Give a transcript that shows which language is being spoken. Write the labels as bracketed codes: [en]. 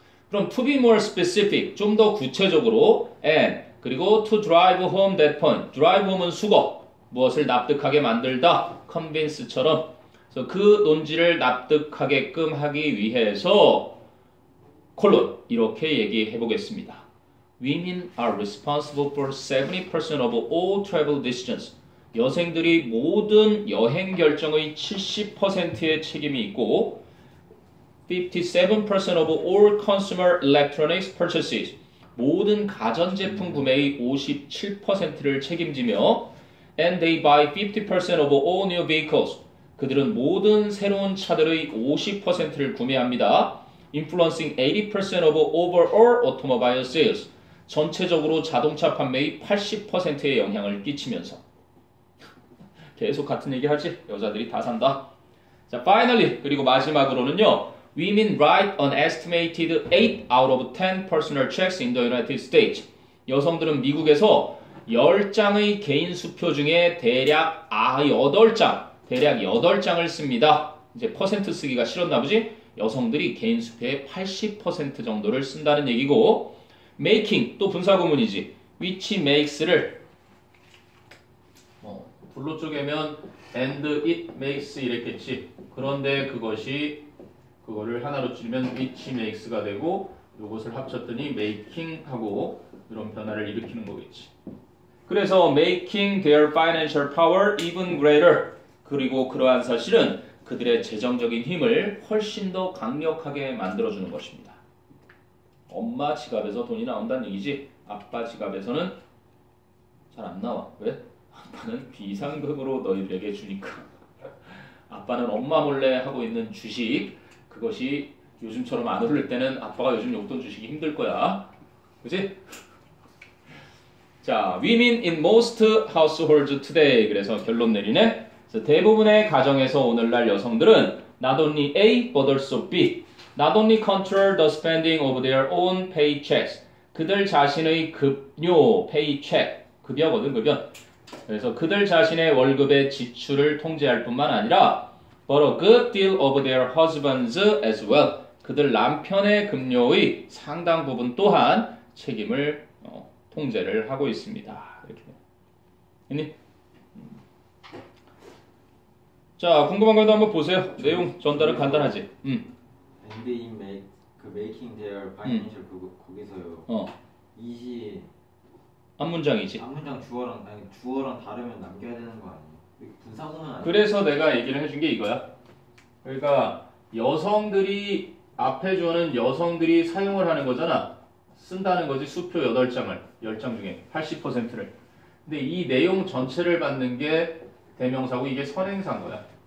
[ko] 그럼 [en] to be more specific [ko] 좀 더 구체적으로 and 그리고 [en] to drive home that point [ko] drive home은 수거 무엇을 납득하게 만들다 convince처럼 그래서 그 논지를 납득하게끔 하기 위해서 콜론 이렇게 얘기해 보겠습니다. [en] Women are responsible for 70% of all travel decisions. [ko] 여성들이 모든 여행 결정의 70%의 책임이 있고 [en] 57% of all consumer electronics purchases. [ko] 모든 가전제품 구매의 57%를 책임지며 [en] and they buy 50% of all new vehicles. [ko] 그들은 모든 새로운 차들의 50%를 구매합니다. [en] Influencing 80% of overall automobile sales. [ko] 전체적으로 자동차 판매의 80%의 영향을 끼치면서 계속 같은 얘기 하지? 여자들이 다 산다. 자, [en] finally [ko] 그리고 마지막으로는요. [en] Women write an estimated 8 out of 10 personal checks in the United States. [ko] 여성들은 미국에서 10장의 개인 수표 중에 대략 8장을 씁니다. 이제 퍼센트 쓰기가 싫었나 보지? 여성들이 개인 수표의 80% 정도를 쓴다는 얘기고 making 또 분사구문이지. [en] which makes [ko] 를 불로 쪼개면 [en] and it makes [ko] 이랬겠지. 그런데 그거를 하나로 줄이면 [en] which makes [ko] 가 되고 이것을 합쳤더니 making 하고 이런 변화를 일으키는 거겠지. [en] 그래서 making their financial power even greater. [ko] 그리고 그러한 사실은 그들의 재정적인 힘을 훨씬 더 강력하게 만들어주는 것입니다. 엄마 지갑에서 돈이 나온다는 얘기지. 아빠 지갑에서는 잘 안 나와. 왜? 아빠는 비상금으로 너희들에게 주니까. 아빠는 엄마 몰래 하고 있는 주식 그것이 요즘처럼 안 오를 때는 아빠가 요즘 용돈 주시기 힘들 거야. 그지? [en] 자, women in most households today. [ko] 그래서 결론 내리네. 그래서 대부분의 가정에서 오늘날 여성들은 [en] not only A, but also B. Not only control the spending of their own paychecks. [ko] 그들 자신의 급료, paycheck, 급여거든, 급여. 그래서 그들 자신의 월급의 지출을 통제할 뿐만 아니라 [en] but a good deal of their husbands as well. [ko] 그들 남편의 급료의 상당 부분 또한 책임을 통제를 하고 있습니다. 이렇게. 됐니? 자, 궁금한 것도 한번 보세요. 내용 전달은 간단하지. [en] And in making their financial [ko] 거기서요. 이시 앞문장이지. 앞문장 주어랑 다르면 남겨야 되는 거 아니에요? 분사구문 아니에요? 그래서 내가 얘기를 해준 게 이거야. 그러니까 여성들이 앞에 주어는 여성들이 사용을 하는 거잖아. 쓴다는 거지. 수표 8장을 10장 중에 80%를. 근데 이 내용 전체를 받는 게 대명사고 이게 선행사인 거야.